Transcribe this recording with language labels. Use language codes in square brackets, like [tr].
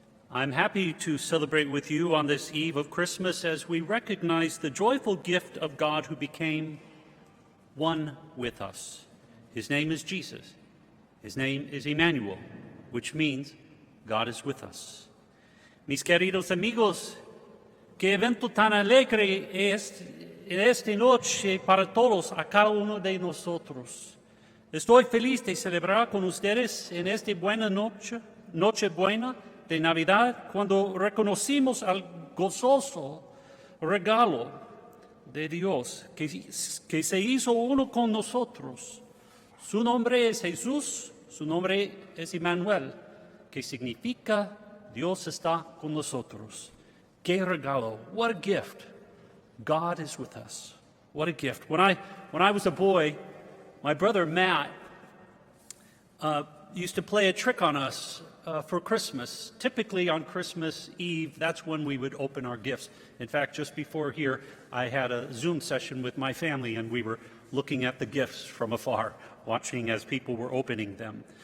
[en] I'm happy to celebrate with you on this eve of Christmas as we recognize the joyful gift of God who became one with us. His name is Jesus. His name is Emmanuel, which means God is with us. [es] Mis queridos amigos, qué evento tan alegre es en esta noche para todos, a cada uno de nosotros. Estoy feliz de celebrar con ustedes en esta buena noche buena de Navidad, cuando reconocimos al gozoso regalo de Dios que se hizo uno con nosotros. Su nombre es Jesús, su nombre es Emmanuel, que significa Dios está con nosotros. Qué regalo, [en] what a gift. God is with us. What a gift. When I was a boy, my brother Matt used to play a trick on us for Christmas. Typically on Christmas Eve, that's when we would open our gifts. In fact, just before here, I had a Zoom session with my family, and we were looking at the gifts from afar, watching as people were opening them.